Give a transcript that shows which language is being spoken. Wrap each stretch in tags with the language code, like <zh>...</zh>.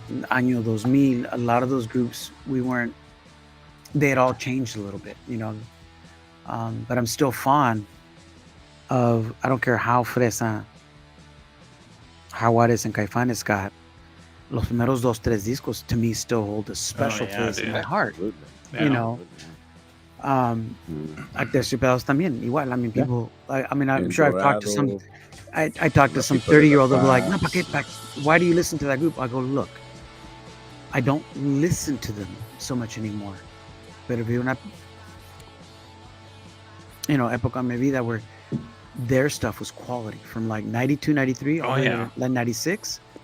<es>año 2000,</es> <en>a lot of those groups, they had all changed a little bit, but I'm still fond of, I don't care how fresa Jaguares and Caifanes got,</en> <es>los primeros 2-3 discos</es> <en>to me still hold a special place in my heart. Yeah.</en> <es>Aterciopelados también, igual.</es> <en>I mean, people, I'm sure I've talked to some, Dorado, I talked to some</en> <es>Ratito de</es> <en>30-year-old, they'll be like, no,</en> <es>Paz.</es> <en>why do you listen to that group? I go, look, I don't listen to them so much anymore.</en> <es>Pero vi una, época en mi vida</es> <en>where their stuff was quality from like 92, 93, all the way to like 96.</en>